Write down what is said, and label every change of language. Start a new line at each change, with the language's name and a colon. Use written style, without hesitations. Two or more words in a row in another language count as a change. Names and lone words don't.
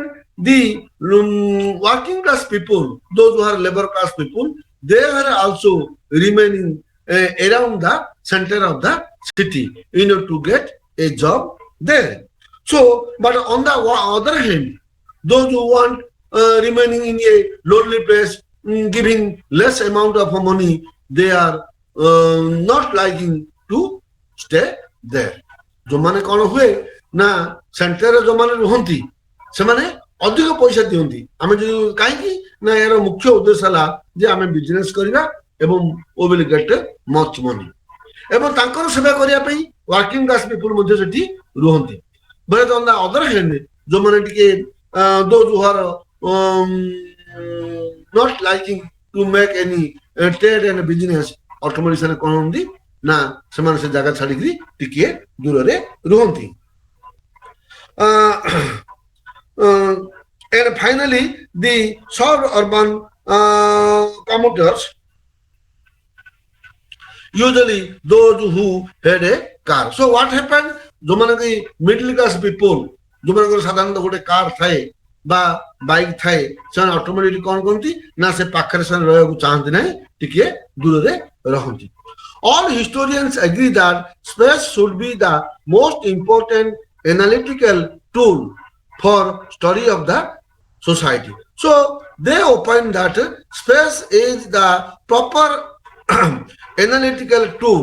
English: The working class people, those who are labor class people, they are also remaining around the center of the city in order to get a job there. So, but on the other hand, those who want remaining in a lonely place, giving less amount of money, they are not liking to stay there.
Odia: ଯୋଉମାନେ କଣ ହୁଏ ନା ସେଣ୍ଟରରେ ଯୋଉମାନେ ରୁହନ୍ତି ସେମାନେ ଅଧିକ ପଇସା ଦିଅନ୍ତି ଆମେ ଯୋଉ କାହିଁକି ନା ଏହାର ମୁଖ୍ୟ ଉଦ୍ଦେଶ୍ୟ ହେଲା ଯେ ଆମେ ବିଜନେସ କରିବା ଏବଂ
English: we will get much money
Odia: ଏବଂ ତାଙ୍କର ସେବା କରିବା ପାଇଁ
English: working class people
Odia: ମଧ୍ୟ ସେଠି ରୁହନ୍ତି
English: but on the other hand
Odia: ଯୋଉମାନେ ଟିକେ
English: those who are not liking to make any trade and business automatically
Odia: ସେମାନେ କଣ ହୁଅନ୍ତି ନା ସେମାନେ ସେ ଜାଗା ଛାଡିକି ଟିକେ ଦୂରରେ ରୁହନ୍ତି
English: and finally the suburban commuters usually those who had a car. So what happened?
Odia: ଯୋଉମାନେ
English: middle class people
Odia: ଯୋଉମାନଙ୍କର ସାଧାରଣତଃ ଗୋଟେ କାର ଥାଏ ବା ବାଇକ୍ ଥାଏ ସେମାନେ ଅଟୋମେଟିକଲି କଣ କରନ୍ତି ନା ସେ ପାଖରେ ସେମାନେ ରହିବାକୁ ଚାହାନ୍ତି ନାହିଁ ଟିକେ ଦୂରରେ ରହନ୍ତି
English: All historians agree that space should be the most important analytical tool for study of the society. So they opine that space is the proper analytical tool.